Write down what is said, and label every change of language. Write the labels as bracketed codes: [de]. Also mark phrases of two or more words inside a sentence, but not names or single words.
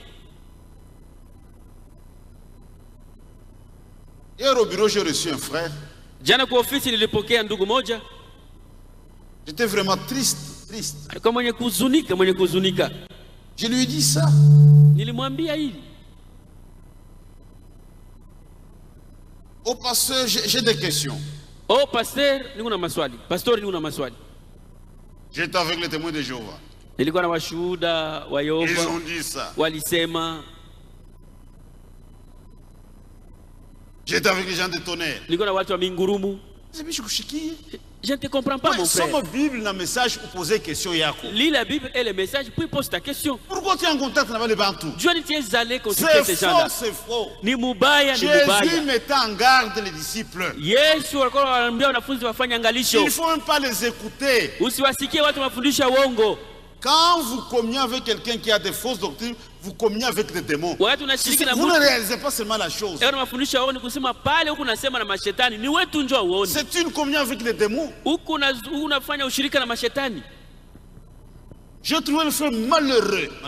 [fr] Hier au bureau, j'ai reçu un frère. [sw] Jana kwa ofisi nilipokea ndugu moja. [fr] J'étais vraiment triste. [sw] Alikuwa mwenye kuhuzunika. [fr] Je lui ai dit ça. [sw] Nilimwambia hili. [fr] Oh pasteur, j'ai des questions. Oh pasteur, [sw] niko na maswali. Pastor, niko na maswali. [fr] J'étais avec les témoins de Jéhovah. [sw] Nilikuwa na washuhuda wa Yehova. [fr] Ils ont dit ça. [sw] Walisema. [fr] J'étais avec les gens de tonnerre. [sw] Nilikuwa na watu wa mingurumu. [fr] Je ne te comprends pas, mon frère. Somme Bible, le message, pour poser question yako. Lis la Bible et le message, puis pose ta question. Pourquoi tu es en contact avec les Bantous? Dieu ne est allé consulter ces gens-là. C'est faux. [sw] Ni mubaya, ni mubaya. [fr] Jésus mettait en garde les disciples. [sw] Yesu alikuwa anawaambia wanafunzi wafanye angalisho. [fr] Il ne faut même pas les écouter. [sw] Usiwasikie watu mafundisho ya uongo. [fr] Quand vous communiez avec quelqu'un qui a des fausses doctrines, vous communiez avec des démons. Vous ne réalisez pas seulement la chose. C'est une communion avec les démons. J'ai trouvé le frère malheureux.